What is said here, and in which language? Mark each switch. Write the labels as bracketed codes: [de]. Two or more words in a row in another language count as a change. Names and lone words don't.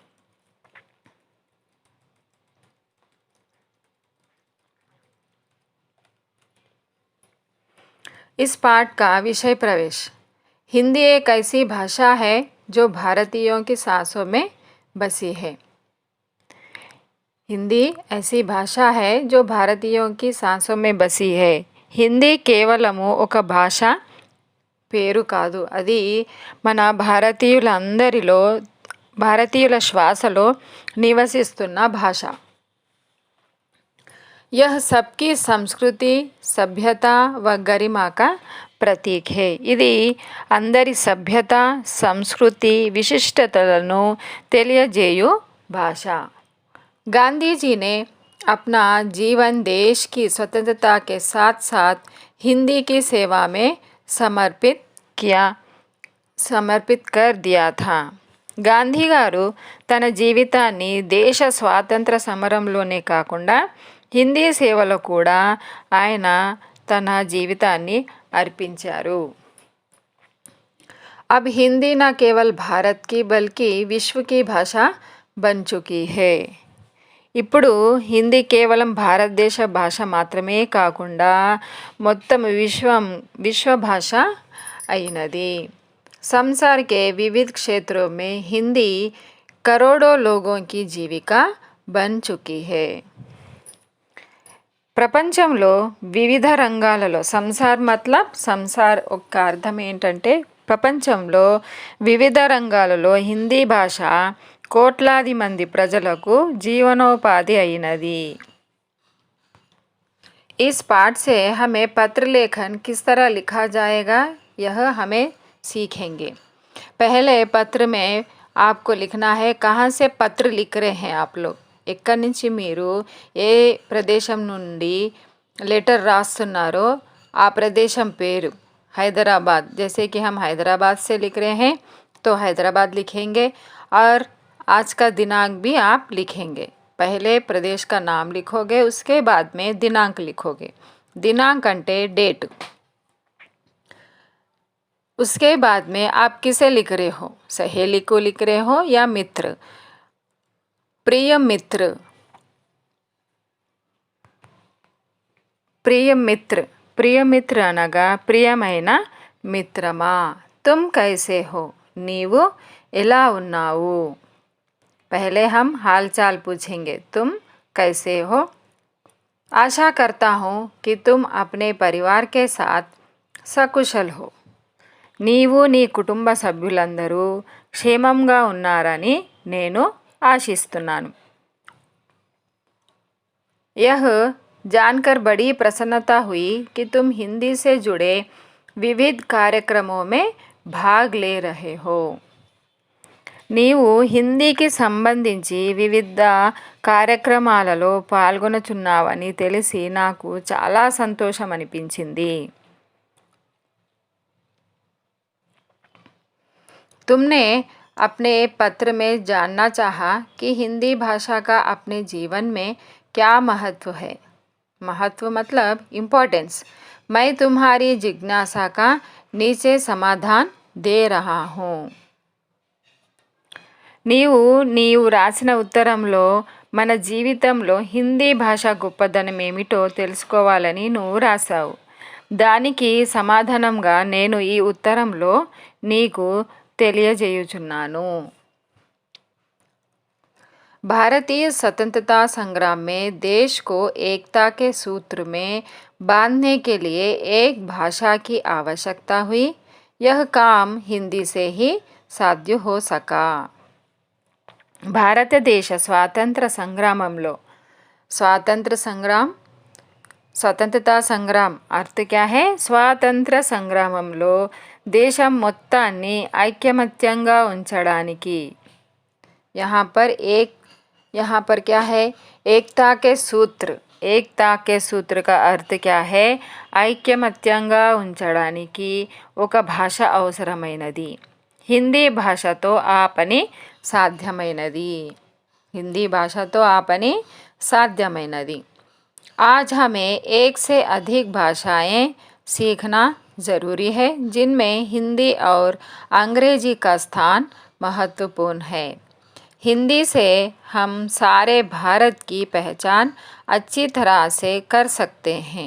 [hi] इस पाठ का विषय प्रवेश। हिंदी एक ऐसी भाषा है जो भारतीयों की सांसों में बसी है। हिंदी ऐसी भाषा है जो भारतीयों की सांसों में बसी है। [te] हिंदी కేవలము ఒక భాష పేరు కాదు, అది మన భారతీయుల శ్వాసలో నివసిస్తున్న భాష। [hi] यह सबकी संस्कृति, सभ्यता व गरिमा का प्रतीक है। [te] ఇది అందరి సభ్యత, సంస్కృతి, విశిష్టతలను తెలియజేయు భాష। [hi] गांधी जी ने अपना जीवन देश की स्वतंत्रता के साथ साथ हिंदी की सेवा में समर्पित कर दिया था। [te] గాంధీ గారు తన జీవితాన్ని దేశ స్వాతంత్ర సమరంలోనే కాకుండా హిందీ సేవలో కూడా ఆయన తన జీవితాన్ని अर्పించారు। [hi] अब हिंदी न केवल भारत की बल्कि विश्व की भाषा बन चुकी है। [te] ఇప్పుడు హిందీ కేవలం భారతదేశ భాష మాత్రమే కాకుండా మొత్తం విశ్వ భాష అయినది। [hi] संसार के विविध क्षेत्रों में हिंदी करोड़ों लोगों की जीविका बन चुकी है। [te] ప్రపంచంలో వివిధ రంగాలలో సంసార్ ఒక అర్థం ఏంటంటే ప్రపంచంలో వివిధ రంగాలలో హిందీ భాష కోట్లాది మంది ప్రజలకు జీవనోపాధి అయినది। [hi] इस पाठ से हमें पत्र लेखन किस तरह लिखा जाएगा यह हमें सीखेंगे। पहले पत्र में आपको लिखना है कहाँ से पत्र लिख रहे हैं आप लोग, [te] ఎక్కడి నుంచి మీరు ఏ ప్రదేశం నుండి లెటర్ రాస్తున్నారో ఆ ప్రదేశం పేరు। [hi] हैदराबाद, जैसे कि हम हैदराबाद से लिख रहे हैं तो हैदराबाद लिखेंगे और आज का दिनांक भी आप लिखेंगे। पहले प्रदेश का नाम लिखोगे, उसके बाद में दिनांक लिखोगे। दिनांक अंटे डेट। उसके बाद में आप किसे लिख रहे हो, सहेली को लिख रहे हो या मित्र। प्रिय मित्र [te] అనగా ప్రియమైన మిత్రమా। [hi] तुम कैसे हो, [te] నీవు ఎలా ఉన్నావు। [hi] पहले हम हाल चाल पूछेंगे, तुम कैसे हो। आशा करता हूँ कि तुम अपने परिवार के साथ सकुशल हो। [te] నీవు నీ కుటుంబ సభ్యులందరూ క్షేమంగా ఉన్నారని నేను ఆశిస్తున్నాను। [hi] यह जानकर बड़ी प्रसन्नता हुई कि तुम हिंदी से जुड़े विविध कार्यक्रमों में भाग ले रहे हो। [te] నీవు హిందీకి సంబంధించి వివిధ కార్యక్రమాలలో పాల్గొనుచున్నావని తెలిసి నాకు చాలా సంతోషం అనిపించింది. [hi] तुमने अपने पत्र में जानना चाहा कि हिंदी भाषा का अपने जीवन में क्या महत्व है. महत्व मतलब इम्पोर्टेंस. मैं तुम्हारी जिज्ञासा का नीचे समाधान दे रहा हूँ. [te] నీవు రాసిన ఉత్తరంలో మన జీవితంలో హిందీ భాష గొప్పదనం ఏమిటో తెలుసుకోవాలని నువ్వు రాశావు. దానికి సమాధానంగా నేను ఈ ఉత్తరంలో నీకు తెలియజేయుచున్నాను. [hi] भारतीय स्वतंत्रता संग्राम में देश को एकता के सूत्र में बांधने के लिए एक भाषा की आवश्यकता हुई. यह काम हिंदी से ही साध्य हो सका. [te] భారతదేశ స్వాతంత్ర సంగ్రామంలో [hi] स्वतंत्रता संग्राम अर्थ क्या है? [te] స్వాతంత్ర సంగ్రామంలో దేశం మొత్తాన్ని ఐకమత్యంగా ఉంచడానికి [hi] यहाँ पर क्या है? एकता के सूत्र का अर्थ क्या है? [te] ఐక్యమత్యంగా ఉంచడానికి ఒక భాష అవసరమైనది. హిందీ భాషతో ఆ పని సాధ్యమైనది. [hi] आज हमें एक से अधिक भाषाएं सीखना ज़रूरी है जिनमें हिंदी और अंग्रेजी का स्थान महत्वपूर्ण है. हिंदी से हम सारे भारत की पहचान अच्छी तरह से कर सकते हैं.